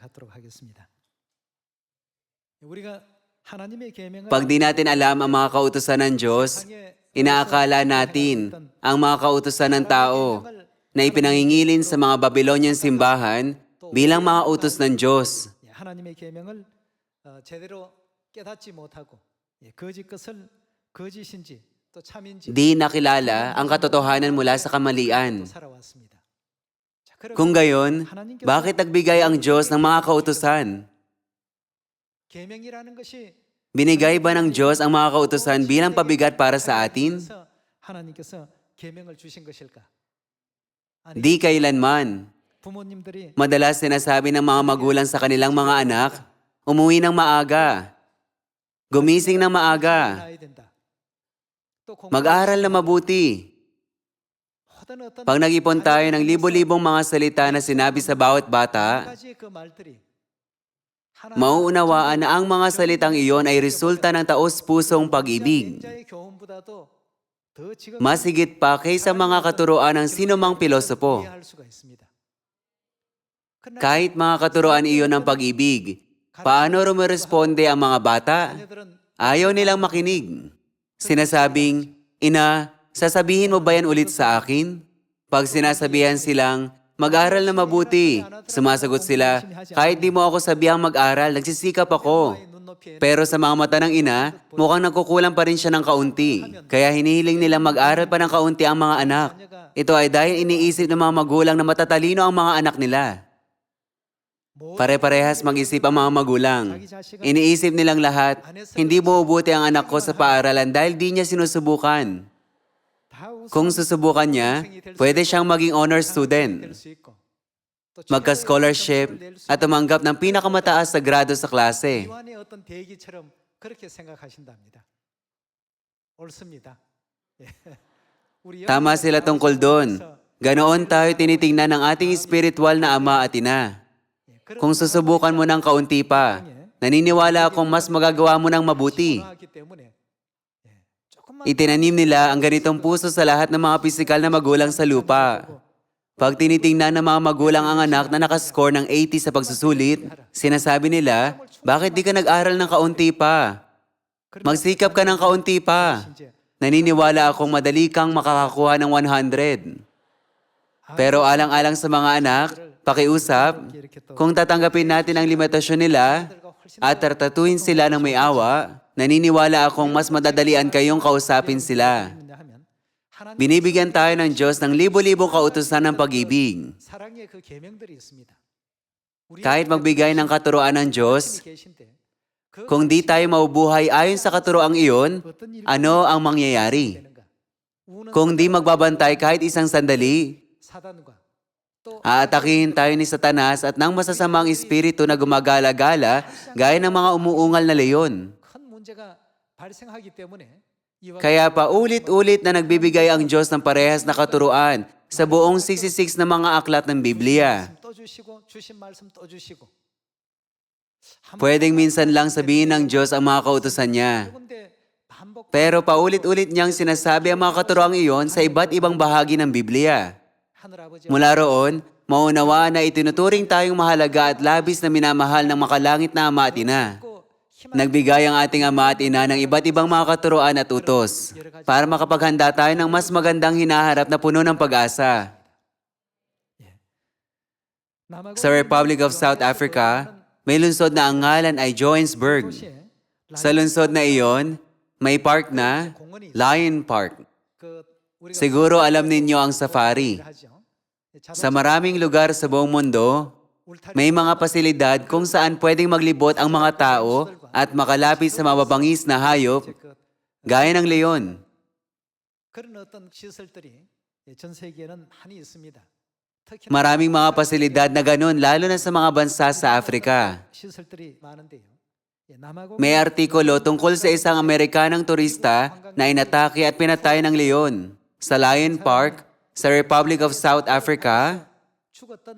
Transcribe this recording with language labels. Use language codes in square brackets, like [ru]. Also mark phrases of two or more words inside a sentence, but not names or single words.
[tl] Pag di natin alam ang mga kautusan ng Diyos, inaakala natin ang mga kautusan ng tao na ipinangingilin sa mga Babylonian simbahan bilang mga utos ng Diyos. [ko] 하나님의 계명을 제대로 깨닫지 못하고 거짓 것을 거짓인지 또 참인지 [tl] Di nakilala ang katotohanan mula sa kamalian. [ko] 살아왔습니다. [tl] Kung gayon, bakit nagbigay ang Diyos ng mga kautusan? [ko] 계명이라는 것이 [tl] Binigay ba ng Diyos ang mga kautusan bilang pabigat para sa atin? [ko] 하나님께서 계명을 주신 것일까? [tl] Di kailanman. [ko] 부모님들이 [tl] Madalas sinasabi ng mga magulang sa kanilang mga anak, umuwi ng maaga, gumising ng maaga, [ko] 나야 된다. 또 [tl] mag-aral na mabuti. [ko] 모든 어떤 [tl] Pag nag-ipon tayo ng libo-libong mga salita na sinabi sa bawat bata, [ko] 가지의 그 말들이 [tl] mauunawaan na ang mga salitang iyon ay resulta ng taos-pusong pag-ibig. [ko] 자의 교훈보다도 더 지금 [tl] Mas higit pa kaysa mga katuroan ng sinumang pilosopo. [ko] 이해할 수가 있습니다. [tl] Kahit mga katuroan iyon ng pag-ibig, paano rumeresponde ang mga bata? [ko] 자녀들은 [tl] Ayaw nilang makinig. Sinasabing, Ina, sasabihin mo ba yan ulit sa akin? Pag sinasabihan silang, mag-aral na mabuti, sumasagot sila, kahit di mo ako sabihang mag-aral, nagsisikap ako. [ko] 눈높이에 [tl] Pero sa mga mata ng ina, mukhang nagkukulang pa rin siya ng kaunti. Kaya hinihiling nilang mag-aral pa ng kaunti ang mga anak. Ito ay dahil iniisip ng mga magulang na matatalino ang mga anak nila. Pare-parehas mag-isip ang mga magulang. Iniisip nilang lahat, hindi buubuti ang anak ko sa paaralan dahil di niya sinusubukan. [ko] 다 우선 [tl] Kung susubukan niya, pwede siyang maging [en] honor student, [ko] 될수 있고 또 [tl] magka-scholarship, at tumanggap ng pinakamataas na grado sa klase. [ko] 이완의 어떤 대기처럼 그렇게 생각하신답니다. 옳습니다. 예. 우리 [tl] Tama sila tungkol doon. Ganoon tayo tinitingnan ng ating spiritual na ama at ina. Kung susubukan mo ng kaunti pa, naniniwala akong mas magagawa mo ng mabuti. [ko] 하기 때문에 조금만 [tl] Itinanim nila ang ganitong puso sa lahat ng mga pisikal na magulang sa lupa. Pag tinitingnan ng mga magulang ang anak na nakascore ng 80 sa pagsusulit, sinasabi nila, bakit di ka nag-aral ng kaunti pa? Magsikap ka ng kaunti pa. Naniniwala akong madali kang makakakuha ng 100. Pero alang-alang sa mga anak, pakiusap, kung tatanggapin natin ang limitasyon nila at tratatuhin sila ng may awa, naniniwala akong mas madadalian kayong kausapin sila. [ko] 하면 하나님 [tl] Binibigyan tayo ng Diyos ng libo-libong kautusan ng pag-ibig. [ko] 사랑의 그 계명들이 있습니다. 우리 [tl] Kahit magbigay ng katuroan ng Diyos, [ko] 계신데 그 [tl] kung di tayo mabubuhay ayon sa katuroang iyon, ano ang mangyayari? [ko] 되는가? 우는 [tl] Kung di magbabantay kahit isang sandali, [ko] 사단과 또 [tl] aatakihin tayo ni Satanas at ng masasamang espiritu na gumagala-gala gaya ng mga umuungal na leyon. [ko] 큰 문제가 발생하기 때문에 이와 [tl] Kaya paulit-ulit na nagbibigay ang Diyos ng parehas na katuruan sa buong 66 na mga aklat ng Biblia. [ko] 또 주시고 주신 말씀 또 주시고 [tl] Pwedeng minsan lang sabihin ng Diyos ang mga kautusan niya. [ko] 근데 반복 [tl] Pero paulit-ulit niyang sinasabi ang mga katuroang iyon sa iba't ibang bahagi ng Biblia. [ko] 하늘아버지 [tl] Mula roon, maunawaan na itinuturing tayong mahalaga at labis na minamahal ng makalangit na Ama at Ina. Nagbigay ang ating Ama at Ina ng iba't ibang mga katuroan at utos para makapaghanda tayo ng mas magandang hinaharap na puno ng pag-asa. Sa Republic of South Africa, may lungsod na ang ngalan ay Johannesburg. Sa lungsod na iyon, may park na Lion Park. [ko] 그 우리가 [tl] Siguro alam ninyo ang safari. [ko] 하죠. [tl] Sa maraming lugar sa buong mundo, may mga pasilidad kung saan pwedeng maglibot ang mga tao at makalapit sa mababangis na hayop gaya ng leon. [ko] 그런 어떤 시설들이 전 세계에는 많이 있습니다. 특히 [tl] Maraming mga pasilidad na ganun lalo na sa mga bansa sa Afrika. [ko] 시설들이 많은데요. 남아공 [tl] May artikulo tungkol sa isang Amerikanang turista na inatake at pinatay ng leon sa Lion Park sa Republic of South Africa [ko] 죽었던